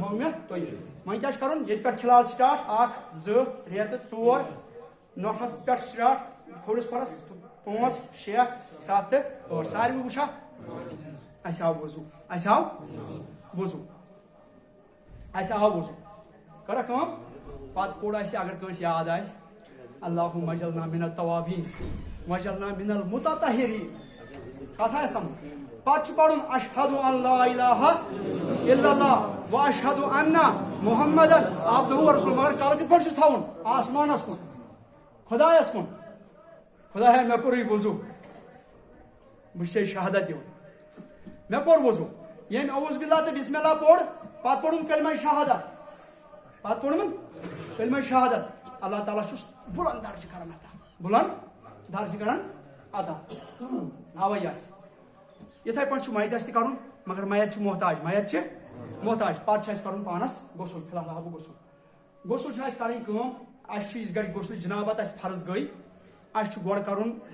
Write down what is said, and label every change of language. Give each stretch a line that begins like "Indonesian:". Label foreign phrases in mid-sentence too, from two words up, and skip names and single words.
Kashmiri: ہوو مےٚ تۄہہِ وۄنۍ کیٛاہ چھُ کرُن ییٚتہِ پٮ۪ٹھ فِلحال سٹاٹ 1 2 3 تہٕ 4 نوٚٹھس پٮ۪ٹھ سٹاٹ کھوٚرِس کھۄرس 5 6 7 تہٕ 8 سارِوٕے وٕچھا اَسہِ آو وضوٗ اَسہِ آو وضوٗ اَسہِ آو وضوٗ کَرا کٲم پتہٕ پوٚر اَسہِ اگر کٲنٛسہِ یاد آسہِ
Arabic: اللہُمَّ اجعلنا من التوابین واجعلنا من المتطہرین
Kashmiri: کتھ آسہِ سمجھ پتہٕ چھُ پرُن
Arabic: اشہدُ ان لا الہ الا اللہ و اشہدُ ان محمدن عبدہ
Kashmiri: ورسولہ مگر کلہٕ کِتھ پٲٹھۍ چھُس تھاوُن آسمانس کُن خۄدایس کُن خۄدایا مےٚ کوٚرُے وضوٗ بہٕ چھُسے شہادت دِوان مےٚ کوٚر وضوٗ ییٚمۍ
Arabic: اعوذ باللہ
Kashmiri: تہٕ
Arabic: بسم اللہ
Kashmiri: پوٚر پتہٕ پوٚرُن کلمہ شہادت پتہٕ پوٚرمُت کلمہ شہادت اللہ تعالیٰ چھُس بُلند درجہٕ کران عطا بُلند درجہٕ کران عطا اَوے آسہِ یِتھے پٲٹھۍ چھُ میت تہِ کرُن مگر میت چھُ محتاج میت چھِ محتاج پتہٕ چھُ اَسہِ کرُن پانس غسل فِلحال ہاو بہٕ غسل غسل چھِ اَسہِ کَرٕنۍ کٲم اَسہِ چھِ یِژھ گرِ غسلٕچ جنابت اَسہِ فرض گٔے اَسہِ چھُ گۄڈٕ کرُن